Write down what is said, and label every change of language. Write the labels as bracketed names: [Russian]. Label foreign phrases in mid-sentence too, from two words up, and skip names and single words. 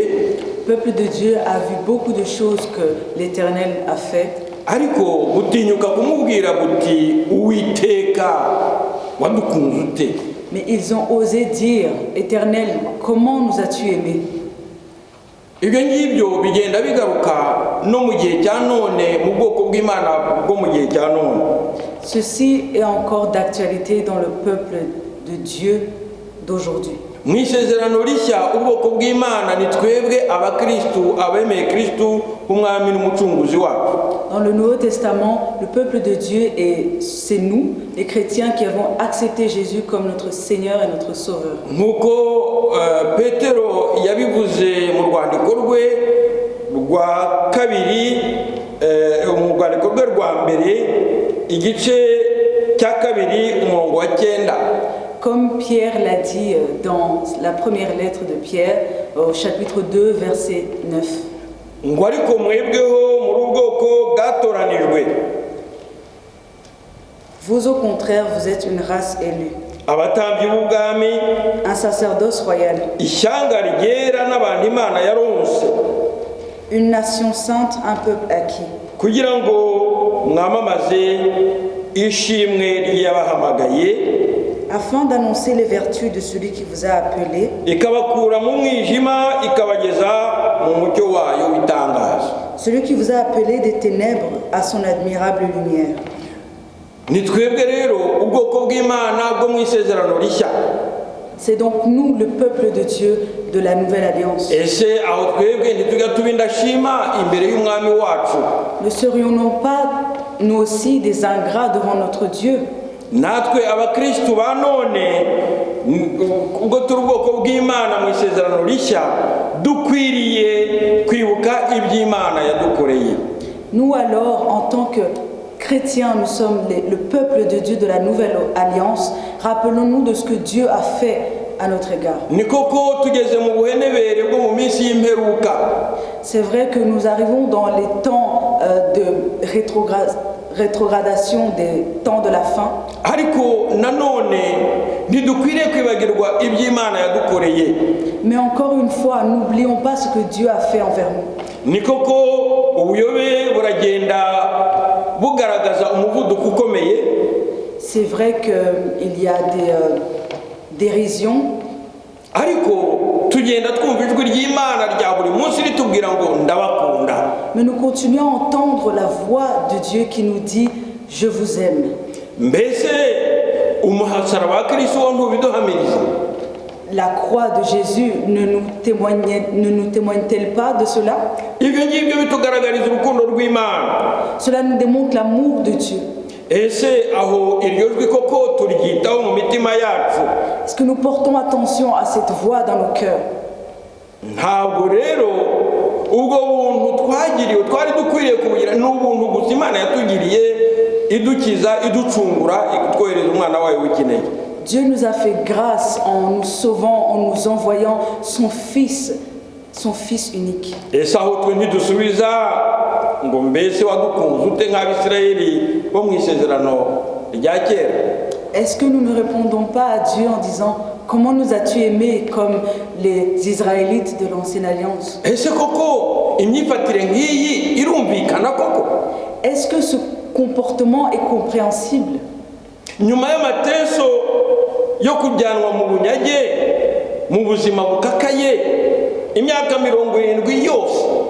[French] Le peuple de Dieu a vu beaucoup de choses que l'Éternel a fait, [Kinyarwanda] ariko butinyuka kumubwira buti Uwiteka wadukunze ute? [French] mais ils ont osé dire, Éternel, comment nous as-tu aimés? [Kinyarwanda] ibyo ngibyo bigenda bigaruka no mu gihe cya none mu bwoko bw'Imana bwo mu gihe cya none. [French] Ceci est encore d'actualité dans le peuple de Dieu d'aujourd'hui. [Kinyarwanda] mu isezerano rishya ubwoko bw'Imana ni twebwe abakristu abemeye Kristu umwami n'umucunguzi wacu. [French] Dans le Nouveau Testament, le peuple de Dieu, et c'est nous, les chrétiens, qui avons accepté Jésus comme notre Seigneur et notre Sauveur. [Kinyarwanda] Nk'uko Petero yabivuze mu rwandiko rwe rwa kabiri, mu rwandiko rwe rwa mbere igice cya kabiri umurongo wa 9. [French] Comme Pierre l'a dit dans la première lettre de Pierre, au chapitre 2, verset 9. [Kinyarwanda] ngo ariko mwebweho muri ubwoko bwatoranijwe. [French] Vous, au contraire, vous êtes une race élue, [Kinyarwanda] Abatambyi b'ubwami, [French] un sacerdoce royal, [Kinyarwanda] ishyanga ryera n'abantu Imana yaronse, [French] une nation sainte, un peuple acquis, [Kinyarwanda] kugira ngo mwamamaze ishimwe ry'abahamagaye, [French] afin d'annoncer les vertus de celui qui vous a appelé, [Kinyarwanda] ikabakura mu mwijima ikabageza mu mucyo wayo w'itangaza. [French] celui qui vous a appelé des ténèbres à son admirable lumière. [Kinyarwanda] Ni twebwe rero ubwoko bw'Imana bwo mu isezerano rishya. [French] C'est donc nous, le peuple de Dieu de la Nouvelle Alliance. [Kinyarwanda] Ese aho twebwe ntitujya tuba indashima imbere y'umwami wacu? [French] Ne serions-nous pas, nous aussi, des ingrats devant notre Dieu? [Kinyarwanda] Natwe abakristu ba none ubwo turi ubwoko bw'Imana mu isezerano rishya dukwiriye kwibuka iby'Imana yadukoreye. [French] Nous alors, en tant que chrétiens, nous sommes le peuple de Dieu de la Nouvelle Alliance. Rappelons-nous de ce que Dieu a fait à notre égard. [Kinyarwanda] Ni koko tugeze mu buhenebere bwo mu minsi y'imperuka. [French] C'est vrai que nous arrivons dans les temps de rétrogradation des temps de la fin. [Kinyarwanda] Ariko nanone ntidukwiriye kwibagirwa iby'Imana yadukoreye. [French] Mais encore une fois, n'oublions pas ce que Dieu a fait envers nous. [Kinyarwanda] Ni koko ubuyobe buragenda bugaragaza umuvuduko ukomeye. [French] C'est vrai qu'il y a des dérisions. [Kinyarwanda] Ariko tugenda twumva ijwi ry'Imana rya buri munsi ritubwira ngo ndabakunda. [French] Mais nous continuons à entendre la voix de Dieu qui nous dit « Je vous aime ». [Kinyarwanda] Mbese umuhasaraba wa Kristo wo ntubiduhamiriza? [French] La croix de Jésus ne nous témoigne-t-elle pas de cela? [Kinyarwanda] Ibyo ngibyo bitugaragariza urukundo rw'Imana. [French] Cela nous démontre l'amour de Dieu. [Kinyarwanda] Ese aho iryo jwi koko turyitaho mu mitima yacu? [French] Est-ce que nous portons attention à cette voix dans nos cœurs? [Kinyarwanda] Ntabwo rero ubwo buntu twagiriwe twari dukwiriye kubugira n'ubuntu gusa Imana yatugiriye idukiza iducungura itwohereza umwana wayo w'ikinege. [French] Dieu nous a fait grâce en nous sauvant, en nous envoyant son Fils unique. [Kinyarwanda] Ese aho twe ntidusubiza ngo mbese wadukunze ute nk'Abisirayeli bo mu isezerano rya kera? [French] Est-ce que nous ne répondons pas à Dieu en disant « Comment nous as-tu aimés comme les Israélites de l'Ancienne Alliance » [Kinyarwanda] Ese koko imyifatire nk'iyi irumvikana koko? [French] Est-ce que ce comportement est compréhensible? [Kinyarwanda] Nyuma y'amateso yo kujyanwa mu bunyage mu buzima bukakaye imyaka 70 yose,